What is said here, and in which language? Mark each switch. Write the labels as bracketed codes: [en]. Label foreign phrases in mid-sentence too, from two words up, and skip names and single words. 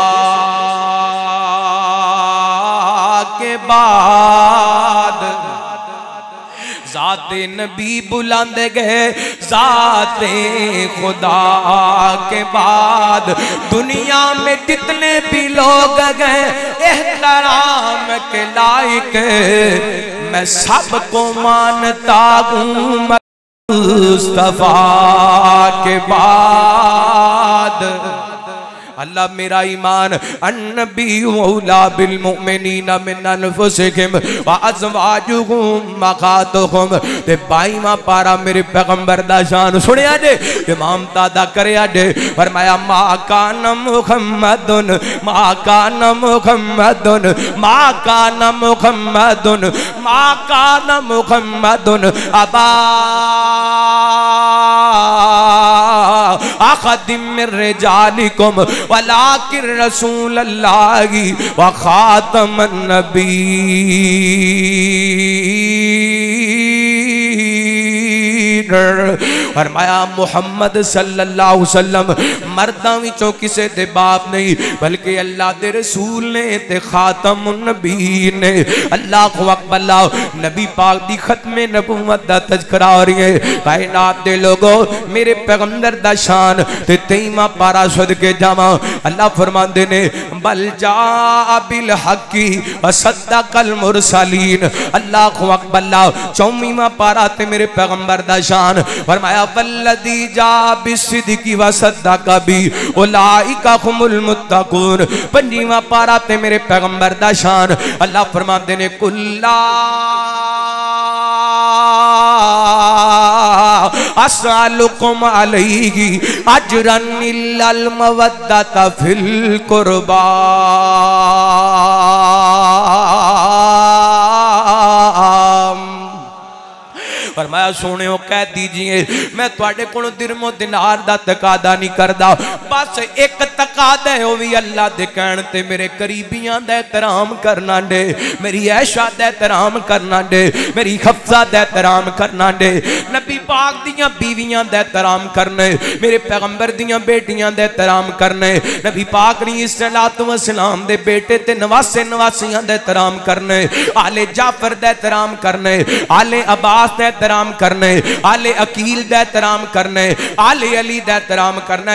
[ur] کے بعد ذات نبی بلاندے گئے ذات خدا کے بعد دنیا میں جتنے بھی لوگ گئے احترام کے لائق، میں سب کو مانتا ہوں مصطفیٰ کے بعد. [pa] اللہ میرا ایمان [ar] النبي أولى بالمؤمنين من أنفسهم وأزواجه أمهاتهم [pa] تے 22واں پارہ میرے پیغمبر دا شان سنیا جے امام دادا کریا جے فرمایا [ar] ما كان محمد ما كان محمد ما كان محمد ما كان محمد أبا أحد من رجالكم ولكن رسول الله وخاتم النبيين. [pa] فرمایا محمد [ar] صلى الله عليه وسلم [pa] مرداں وچوں کسے دے باپ نہیں بلکہ اللہ دے رسول نے تے [ar] خاتم النبيين [pa] نے. [ar] الله أكبر. [pa] نبی پاک دی ختم نبوت دا تذکرہ ہو رہی ہے. کائنات دے لوگو میرے پیغمبر دا شان تے 23واں پارہ صدقے جاواں. اللہ فرماندے نے [ar] بل جاء بالحق وصدق المرسلين. الله أكبر. [pa] 24واں پارہ تے میرے پیغمبر دا شان فرمایا [ar] والذي جاء بالصدق وصدق به أولئك هم المتقون. [pa] 25واں پارہ تے میرے پیغمبر دا شان اللہ فرماندے نے [ar] قل لا أسألكم عليه أجرا إلا المودة في القربى. [pa] فرمایا سوہنیو کہہ دیجیے میں تہاڈے کولوں درہم و دینار دا تقاضا نہیں کردا، بس اک تقاضا ہے او وی اللہ دے کہن تے میرے قریبیاں دا احترام کرنا دے، میری عائشہ دا احترام کرنا دے، میری حفصہ دا احترام کرنا دے، نبی پاک دیاں بیویاں دا احترام کرنے، میرے پیغمبر دیاں بیٹیاں دا احترام کرنے، نبی پاک نے صلاتو و سلام دے بیٹے تے نواسے نواسیاں دا احترام کرنے، آل جعفر دا احترام کرنے، آل عباس دا احترام کرنے، آل عقیل دا احترام کرنے، آل علی دا احترام کرنا.